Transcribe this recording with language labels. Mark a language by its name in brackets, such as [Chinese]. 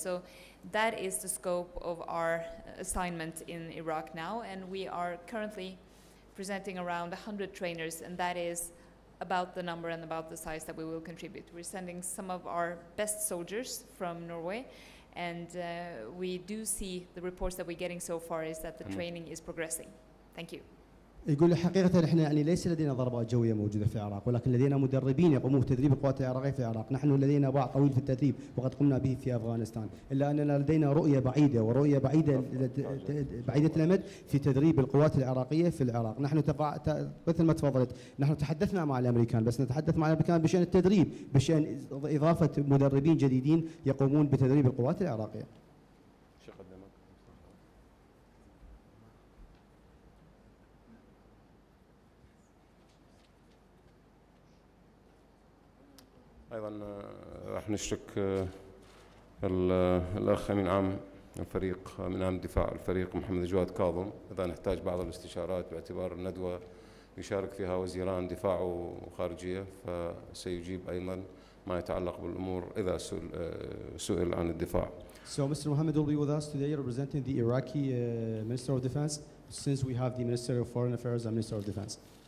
[English] So that is the scope of our assignment in Iraq now, and we are currently presenting around 100 trainers, and that is about the number and about the size that we will contribute. We're sending some of our best soldiers from Norway, and we do see the reports that we're getting so far is that the training is progressing. Thank you. [Arabic] يقول حقيقة احنا يعني ليس لدينا ضربات جوية موجودة في العراق، ولكن لدينا مدربين يقومون بتدريب القوات العراقية في العراق. نحن لدينا باع طويل في التدريب وقد قمنا به في أفغانستان، إلا أننا لدينا رؤية بعيدة ورؤية بعيدة الأمد في تدريب القوات العراقية في العراق. نحن مثل ما تفضلت، نحن تحدثنا مع الأمريكان، بس نتحدث مع الأمريكان بشأن التدريب، بشأن إضافة مدربين جديدين يقومون بتدريب القوات العراقية. أيضا راح نشرك الأخ أمين عام الفريق من عام الدفاع الفريق محمد جواد كاظم، إذا نحتاج بعض الاستشارات باعتبار الندوة يشارك فيها وزيران دفاع وخارجية، فسيجيب أيضا ما يتعلق بالأمور إذا سئل عن الدفاع. [English] So Mr. Mohammed will be with us today representing the Iraqi Minister of Defense, since we have the Minister of Foreign Affairs and Minister of Defense.